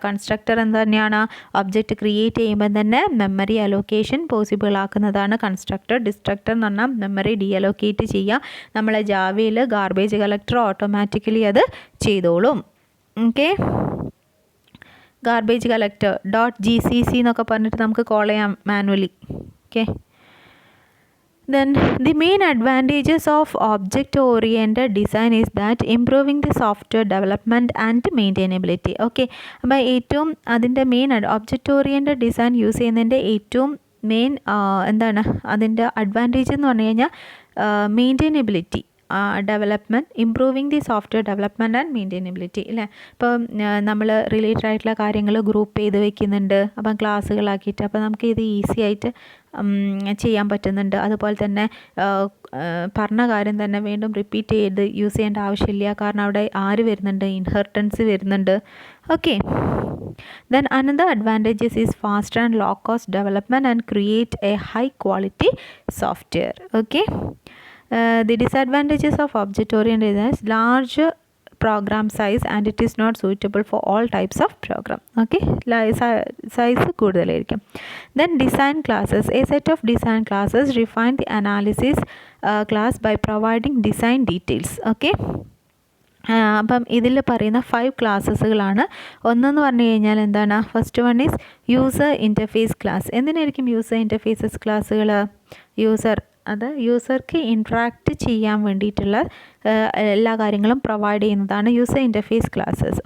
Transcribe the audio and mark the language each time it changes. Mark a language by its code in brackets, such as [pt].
[ml] Constructor എന്ത് തന്നെയാണ്? Object create ചെയ്യുമ്പോൾ തന്നെ മെമ്മറി അലോക്കേഷൻ പോസിബിൾ ആക്കുന്നതാണ് കൺസ്ട്രക്ടർ. ഡിസ്ട്രക്ടർ എന്ന് പറഞ്ഞാൽ മെമ്മറി ഡീഅലോക്കേറ്റ് ചെയ്യുക. നമ്മളെ ജാവയിൽ ഗാർബേജ് കളക്ടർ ഓട്ടോമാറ്റിക്കലി അത് ചെയ്തോളും. ഓക്കെ, ഗാർബേജ് കളക്ടർ .gcc എന്നൊക്കെ പറഞ്ഞിട്ട് നമുക്ക് കോൾ ചെയ്യാം manually. [en] Okay, then the main advantages of object oriented design is that improving the software development and maintainability. [ml] Okay, അപ്പോൾ ഏറ്റവും അതിൻ്റെ main object oriented design use ചെയ്യുന്നതിൻ്റെ ഏറ്റവും മെയിൻ എന്താണ് അതിൻ്റെ അഡ്വാൻറ്റേജ് എന്ന് പറഞ്ഞു കഴിഞ്ഞാൽ മെയിൻറ്റെയിനബിലിറ്റി, development, [en] improving the software development and maintainability [ml] അല്ലേ. ഇപ്പം നമ്മൾ റിലേറ്റഡ് ആയിട്ടുള്ള കാര്യങ്ങൾ ഗ്രൂപ്പ് ചെയ്ത് വെക്കുന്നുണ്ട്, അപ്പം ക്ലാസ്സുകളാക്കിയിട്ട്, അപ്പോൾ നമുക്ക് ഇത് ഈസി ആയിട്ട് ചെയ്യാൻ പറ്റുന്നുണ്ട്. അതുപോലെ തന്നെ പറഞ്ഞ കാര്യം തന്നെ വീണ്ടും റിപ്പീറ്റ് ചെയ്ത് യൂസ് ചെയ്യേണ്ട ആവശ്യമില്ല, കാരണം അവിടെ ആര് വരുന്നുണ്ട്? ഇൻഹെറിറ്റൻസ് വരുന്നുണ്ട്. [en] Okay, then another advantages is faster and low cost development and create a high quality software. Okay, the disadvantages of object oriented is large program size and it is not suitable for all types of program. Okay, size കൂടുതലായിരിക്കും. Then design classes. A set of design classes refine the analysis class by providing design details. [ml] Okay, അപ്പം ഇതിൽ പറയുന്ന 5 ക്ലാസ്സുകളാണ്. ഒന്നെന്ന് പറഞ്ഞു കഴിഞ്ഞാൽ എന്താണ്? [en] First one is user interface class. [ml] എന്തിനായിരിക്കും user interfaces ക്ലാസ്സുകൾ? അത് യൂസർക്ക് ഇൻട്രാക്റ്റ് ചെയ്യാൻ വേണ്ടിയിട്ടുള്ള എല്ലാ കാര്യങ്ങളും പ്രൊവൈഡ് ചെയ്യുന്നതാണ് യൂസർ ഇൻ്റർഫേസ് ക്ലാസ്സസ്.